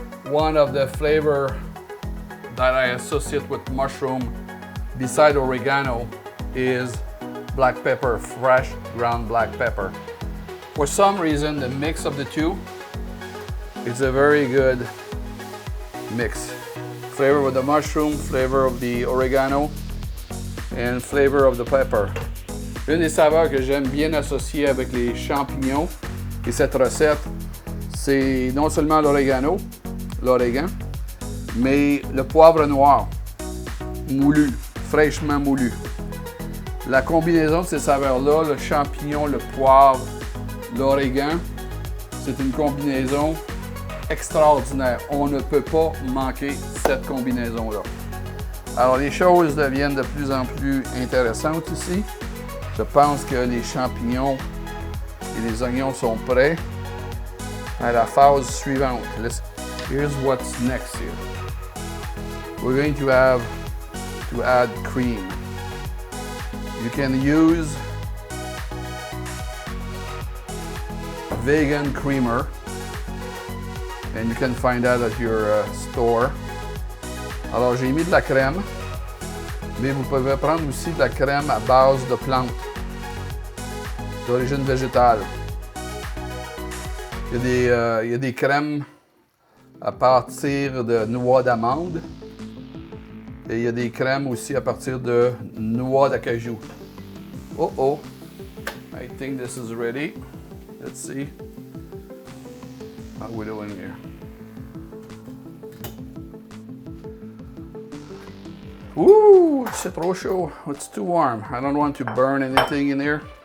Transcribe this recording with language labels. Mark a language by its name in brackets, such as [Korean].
[English] One of the flavor that I associate with mushroom, beside oregano, is black pepper, fresh ground black pepper. For some reason, the mix of the two It's a very good mix. Flavor of the mushroom, flavor of the oregano, and flavor of the pepper. [French] Une des saveurs que j'aime bien associer avec les champignons et cette recette, c'est non seulement l'oregano, l'origan, mais le poivre noir, moulu, fraîchement moulu. La combinaison de ces saveurs-là, le champignon, le poivre, l'origan, c'est une combinaison extraordinaire. On ne peut pas manquer cette combinaison-là. Alors, les choses deviennent de plus en plus intéressantes ici. Je pense que les champignons et les oignons sont prêts à la phase suivante. [English] Here's what's next here. We're going to have to add cream. You can use vegan creamer, and you can find that at your store. [French] Alors, j'ai mis de la crème, mais vous pouvez prendre aussi de la crème à base de plantes d'origine végétale. Il y a des crèmes à partir de noix d'amande et il y a des crèmes aussi à partir de noix d'acajou. [English] Oh, I think this is ready. Let's see how we're doing here. Ooh, [French] c'est trop chaud. [English] It's too warm. I don't want to burn anything in here.